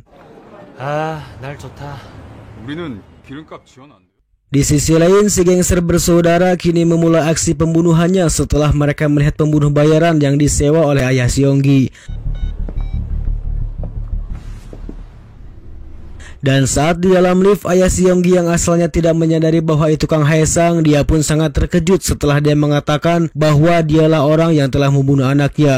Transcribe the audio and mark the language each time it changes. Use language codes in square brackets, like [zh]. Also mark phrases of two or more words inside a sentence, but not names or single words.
[ko] 아, 날 좋다. 우리는 기름값 지원 안 돼. [id] Di sisi lain, si gangster bersaudara kini memulai aksi pembunuhannya setelah mereka melihat pembunuh bayaran yang disewa oleh ayah si Yonggi. Dan saat di dalam lift, ayah si Yonggi yang asalnya tidak menyadari bahwa itu Kang Haesang, dia pun sangat terkejut setelah dia mengatakan bahwa dialah orang yang telah membunuh anaknya.